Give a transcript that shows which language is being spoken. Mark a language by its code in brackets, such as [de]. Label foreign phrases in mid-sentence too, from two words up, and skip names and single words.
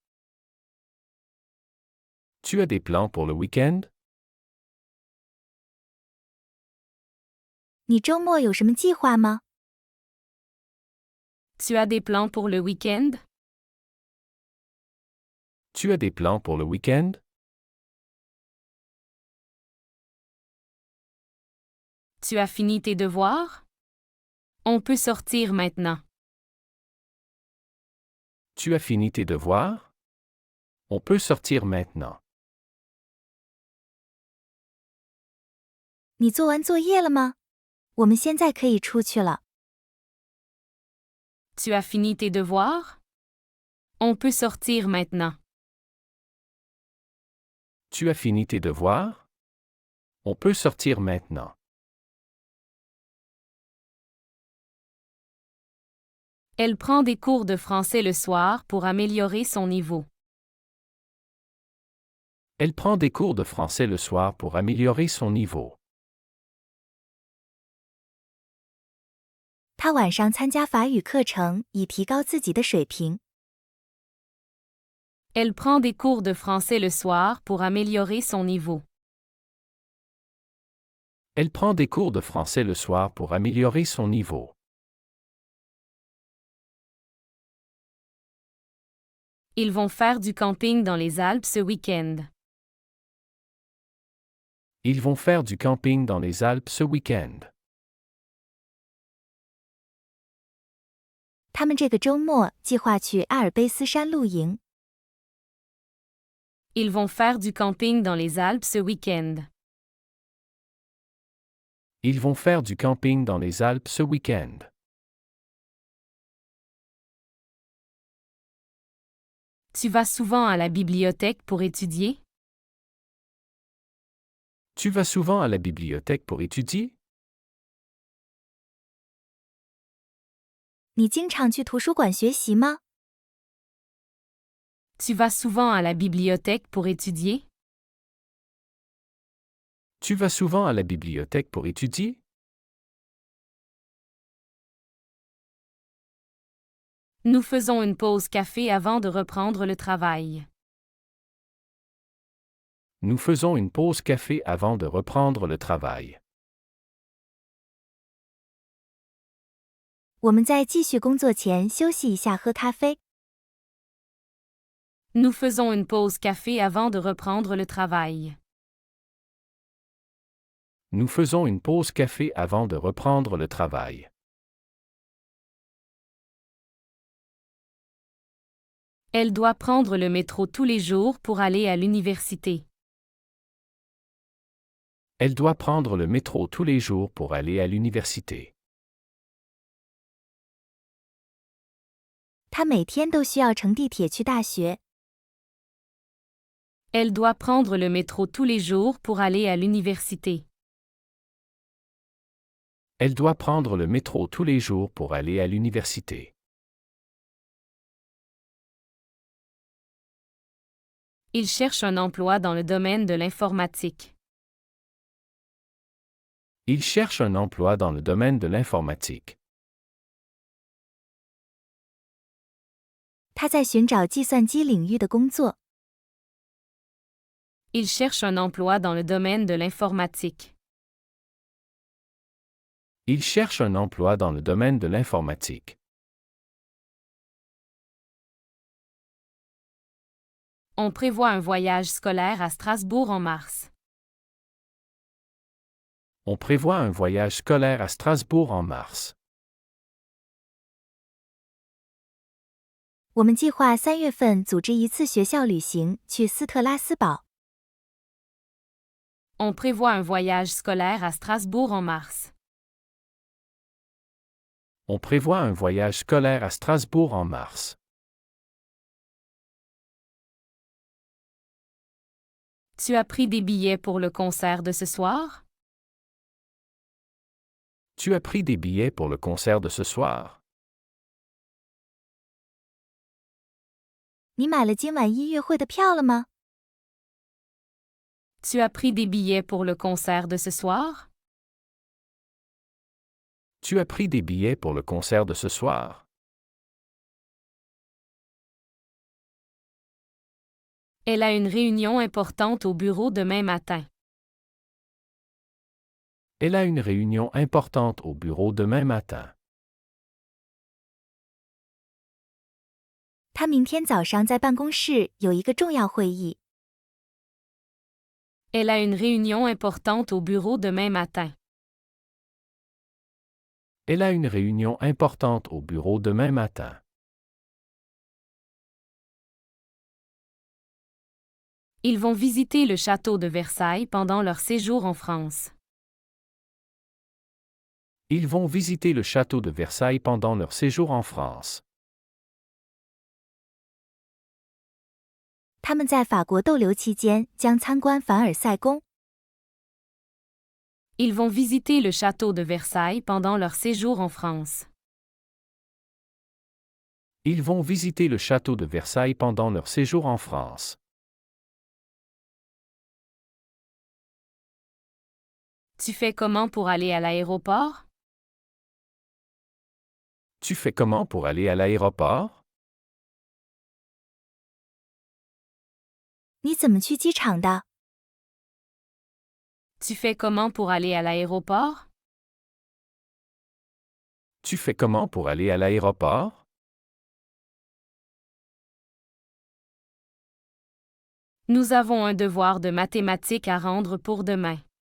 [fr] Tu as des plans pour le week-end? [zh] 你周末有什么计划吗？ [fr] Tu as des plans pour le week-end? Tu as des plans pour le week-end? Tu as fini tes devoirs? On peut sortir maintenant. Tu as fini tes devoirs? On peut sortir maintenant. [zh] 你做完作业了吗？我们现在可以出去了。 [fr] Tu as fini tes devoirs? On peut sortir maintenant. Tu as fini tes devoirs? On peut sortir maintenant. Elle prend des cours de français le soir pour améliorer son niveau. Elle prend des cours de français le soir pour améliorer son niveau. [zh] 她晚上参加法语课程，以提高自己的水平。 [fr] Elle prend des cours de français le soir pour améliorer son niveau. Elle prend des cours de français le soir pour améliorer son niveau. Ils vont faire du camping dans les Alpes ce week-end. Ils vont faire du camping dans les Alpes ce week-end. [zh] 他们这个周末计划去阿尔卑斯山露营。 [fr] Ils vont faire du camping dans les Alpes ce week-end. Ils vont faire du camping dans les Alpes ce week-end. Tu vas souvent à la bibliothèque pour étudier? Tu vas souvent à la bibliothèque pour étudier? [zh] 你经常去图书馆学习吗？ [fr] Tu vas souvent à la bibliothèque pour étudier? Tu vas souvent à la bibliothèque pour étudier? Nous faisons une pause café avant de reprendre le travail. Nous faisons une pause café avant de reprendre le travail. [zh] 我们在继续工作前休息一下，喝咖啡。 [fr] Nous faisons une pause café avant de reprendre le travail. Nous faisons une pause café avant de reprendre le travail. Elle doit prendre le métro tous les jours pour aller à l'université. Elle doit prendre le métro tous les jours pour aller à l'université. [zh] 他每天都需要乘地铁去大学。 [fr] Elle doit prendre le métro tous les jours pour aller à l'université. Elle doit prendre le métro tous les jours pour aller à l'université. Il cherche un emploi dans le domaine de l'informatique. Il cherche un emploi dans le domaine de l'informatique. [zh] 他在寻找计算机领域的工作。 [fr] Il cherche un emploi dans le domaine de l'informatique. Il cherche un emploi dans le domaine de l'informatique. On prévoit un voyage scolaire à Strasbourg en mars. On prévoit un voyage scolaire à Strasbourg en mars. [zh] 我们计划3月份组织一次学校旅行去斯特拉斯堡。 [fr] On prévoit un voyage scolaire à Strasbourg en mars. On prévoit un voyage scolaire à Strasbourg en mars. Tu as pris des billets pour le concert de ce soir? Tu as pris des billets pour le concert de ce soir? [zh] 你买了今晚音乐会的票了吗？ [fr] Tu as pris des billets pour le concert de ce soir? Tu as pris des billets pour le concert de ce soir? Elle a une réunion importante au bureau demain matin. Elle a une réunion importante au bureau demain matin. [zh] 他明天早上在办公室有一个重要会议。 [fr] Elle a une réunion importante au bureau demain matin. Elle a une réunion importante au bureau demain matin. Ils vont visiter le château de Versailles pendant leur séjour en France. Ils vont visiter le château de Versailles pendant leur séjour en France. [zh] 他们在法国逗留期间将参观凡尔赛宫。 [fr] Ils vont visiter le château de Versailles pendant leur séjour en France. Ils vont visiter le château de Versailles pendant leur séjour en France. Tu fais comment pour aller à l'aéroport? Tu fais comment pour aller à l'aéroport? [zh] 你怎么去机场的？ [fr] Tu fais comment pour aller à l'aéroport? Tu fais comment pour aller à l'aéroport? Nous avons un devoir de mathématiques à rendre pour demain.